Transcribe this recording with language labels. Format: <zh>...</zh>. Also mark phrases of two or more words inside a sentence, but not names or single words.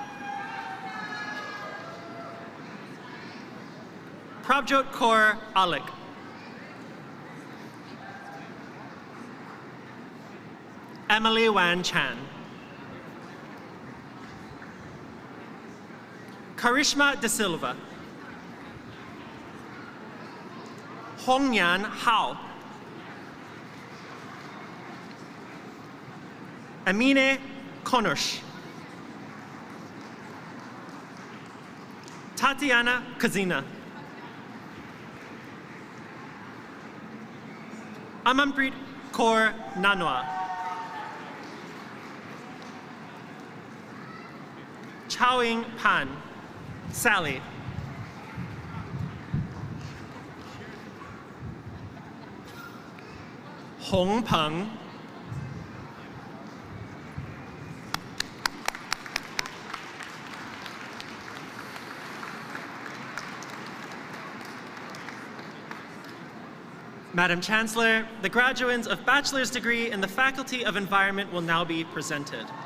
<en>Prabjot Kaur Alek. Emily Wan Chan. Karishma De Silva. Hongyan Hao. Amine Konush. Tatiana Kazina. Amanpreet Kaur Nanwa. Chowing Pan. Sally. Hong Peng. Madam Chancellor, the graduates of bachelor's degree in the Faculty of Environment will now be presented.</en>